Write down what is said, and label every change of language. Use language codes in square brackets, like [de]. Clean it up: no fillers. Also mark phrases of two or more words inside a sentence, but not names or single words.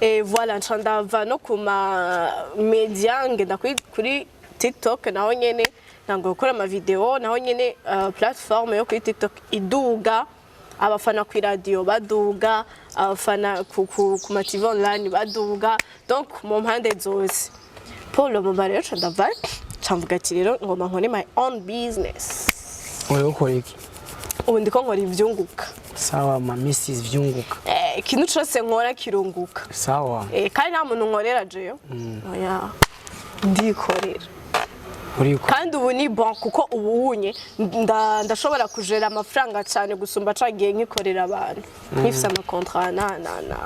[rn] voilà ncandava no kuma media ngenda kuri TikTok naho nyene nango gukora ama video naho nyene platform yo kuri TikTok iduga abafana ku radio baduga abafana ku ma [en] TV online [rn] baduga donc mu mpande zose [fr] pour le moment [rn] rero ndava camvuga ati rero ngoma nkone [en] my own business [rn] oyo ukora iki ubu ndiko nkora ivyunguka sawa ma Mrs Vyunguka ikintu cyose nkora kirunguka sawa kandi nta muntu nkorera jeyo oya ndikorera kandi ubu ni bon kuko ubunye ndashobora kujera amafaranga cyane gusumba cagiye nkikorera abantu nkifise ama contrat na